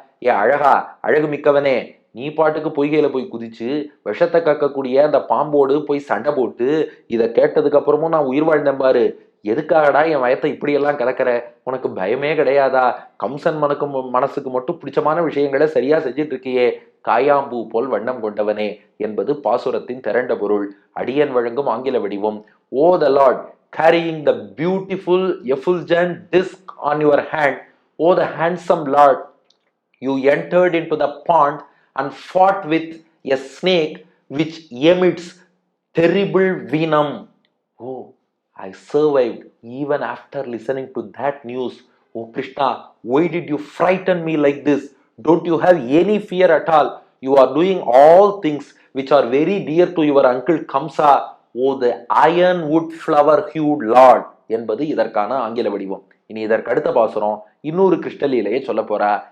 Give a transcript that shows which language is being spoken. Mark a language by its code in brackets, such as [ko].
[ta] ஏ அழகா, அழகு மிக்கவனே, நீ பாட்டுக்கு பொய்கையில போய் குதிச்சு விஷத்தை கக்கக்கூடிய அந்த பாம்போடு போய் சண்டை போட்டு இதை கேட்டதுக்கு அப்புறமும் நான் உயிர் வாழ்ந்தேன் பாரு. எதுக்காகடா என் வயத்தை இப்படியெல்லாம் கலக்கிற? உனக்கு பயமே கிடையாதா? கம்சன் மனசுக்கு மட்டும் பிடிச்சமான விஷயங்களை சரியா செஞ்சிட்டு இருக்கியே. காயாம்பூ போல் வண்ணம் கொண்டவனே என்பது பாசுரத்தின் திரண்ட பொருள். அடியன் வழங்கும் ஆங்கில வடிவம். [en] O the Lord, carrying the beautiful effulgent disc on your hand, O the handsome Lord, you entered into the pond and fought with a snake which emits terrible venom. Oh, I survived even after listening to that news. Oh Krishna, why did you frighten me like this? Don't you have any fear at all? You are doing all things which are very dear to your uncle Kamsa. Oh, the ironwood flower-hued Lord [ta] என்பது இதற்கான ஆங்கில வடிவம். இனி இதற்கு அடுத்த பாசுரம் இன்னொரு கிருஷ்ணலீலையை சொல்ல போறா.